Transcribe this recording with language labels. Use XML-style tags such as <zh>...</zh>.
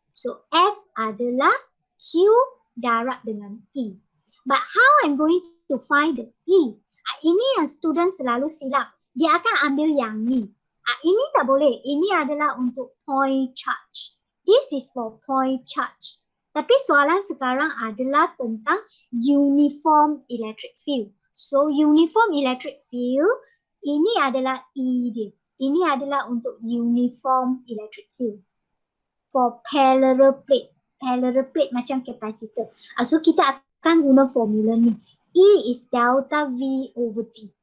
<ms>So F adalah Q darab dengan E.</ms> <en>But how I'm going to find the E?</en> <ms>Ini yang student selalu silap. Dia akan ambil yang ni. Ini tak boleh. Ini adalah untuk point charge.</ms> <en>This is for point charge.</en> <ms>Tapi soalan sekarang adalah tentang uniform electric field. So uniform electric field, ini adalah E dia. Ini adalah untuk uniform electric field.</ms> <en>For parallel plate. Parallel plate</en> <ms>macam</ms> <en>capacitor. So</en> <ms>kita akan guna formula ni.</ms> <en>E is delta V over T.</en>